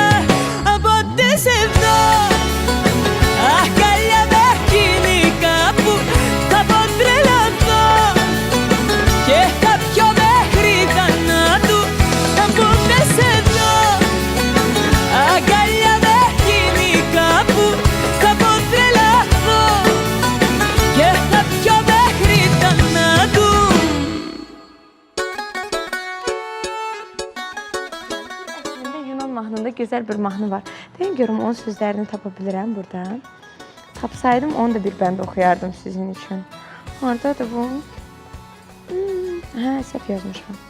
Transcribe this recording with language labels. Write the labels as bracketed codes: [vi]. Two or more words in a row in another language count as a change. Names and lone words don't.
[el] Πότε σε δω αγκαλιά με χημικά που θα πω τρελαθώ και θα πιω μέχρι θανάτου. Πότε σε δω αγκαλιά με χημικά που θα πω τρελαθώ και θα πιω μέχρι θανάτου. [az] Yunan mahnında gözəl bir mahnı var. Deyim görüm onun sözlərini tapa bilirəm buradan. Tapsaydım onu da bir bənd oxuyardım sizin üçün. Haradadır bu? Hə, səhv yazmışam.